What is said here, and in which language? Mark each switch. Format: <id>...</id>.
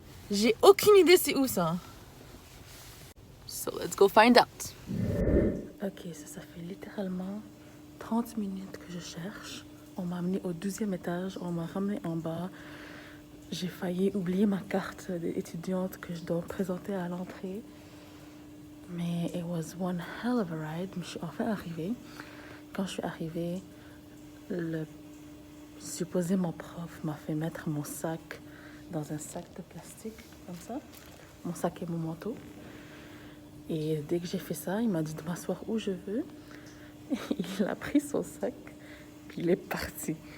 <fr>J'ai aucune idée c'est où ça.</fr> <en>So let's go find out.</en> <fr>Ok, ça fait littéralement 30 minutes que je cherche. On m'a amené au 12e étage, on m'a ramené en bas. J'ai failli oublier ma carte d'étudiante que je dois présenter à l'entrée. Mais</fr> <en>it was one hell of a ride.</en> <fr>Je suis enfin arrivée. Quand je suis arrivée, supposément prof m'a fait mettre mon sac dans un sac de plastique, comme ça. Mon sac et mon manteau. Et dès que j'ai fait ça, il m'a dit de m'asseoir où je veux. Il a pris son sac, puis il est parti.</fr>